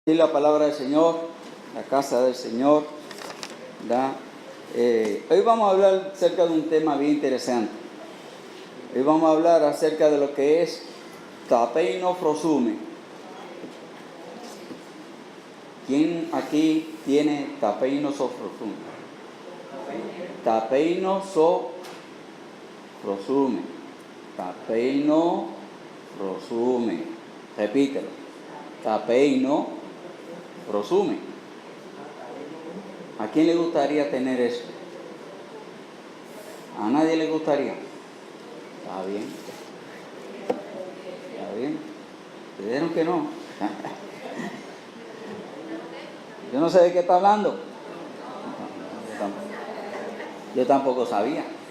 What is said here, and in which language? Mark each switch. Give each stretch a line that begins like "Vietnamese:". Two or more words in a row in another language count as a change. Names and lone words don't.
Spanish: Y la palabra del Señor, la casa del Señor, ¿verdad? Hoy vamos a hablar acerca de un tema bien interesante. Hoy vamos a hablar acerca de lo que es
Greek: tapeino frosume.
Spanish: ¿Quién aquí tiene
Greek: tapeino so frosume? Tapeino so frosume. Tapeino frosume.
Spanish: Repítelo.
Greek: Tapeino frosume.
Spanish: ¿A quién le gustaría tener eso? ¿A nadie le gustaría? Está bien. Está bien. ¿Te dijeron que no? Yo no sé de qué está hablando. Yo tampoco sabía.